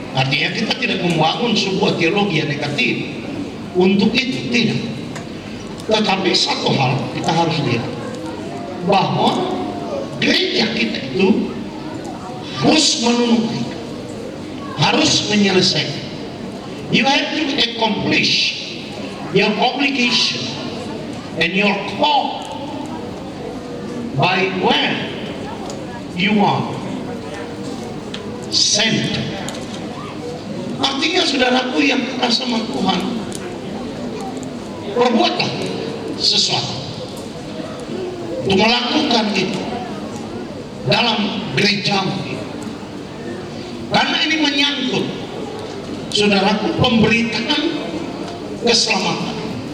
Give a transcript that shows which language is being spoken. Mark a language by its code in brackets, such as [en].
[id] Artinya kita tidak membangun sebuah teologi yang negatif untuk itu, tidak. Tetapi satu hal kita harus lihat, bahwa gereja kita itu harus menunaikan, harus menyelesaikan. [en] You have to accomplish your obligation and your call by when you are sent. [id] Artinya saudaraku yang kenal sama Tuhan, perbuatlah sesuatu untuk melakukan itu dalam gerejamu, karena ini menyangkut saudaraku pemberitaan keselamatan.